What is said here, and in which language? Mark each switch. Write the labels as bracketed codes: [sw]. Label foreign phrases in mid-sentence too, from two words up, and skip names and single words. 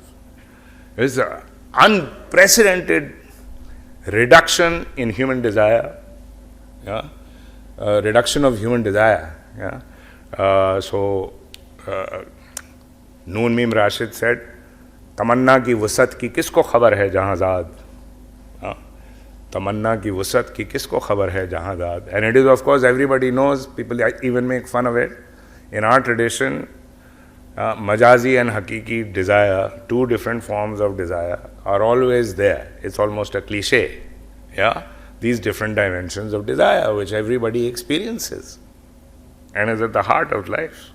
[en] It's an unprecedented reduction in human desire, reduction of human desire. So, Noon Mim Rashid said, [ur] "تمنا کی وسعت کی کس کو خبر ہے جہاں زاد." تمنا کی وسعت کی کس کو خبر ہے جہاں زاد. [en] And it is, of course, everybody knows, people even make fun of it. In our tradition, majazi and hakiki desire, two different forms of desire, are always there. It's almost a cliche. Yeah? These different dimensions of desire which everybody experiences and is at the heart of life.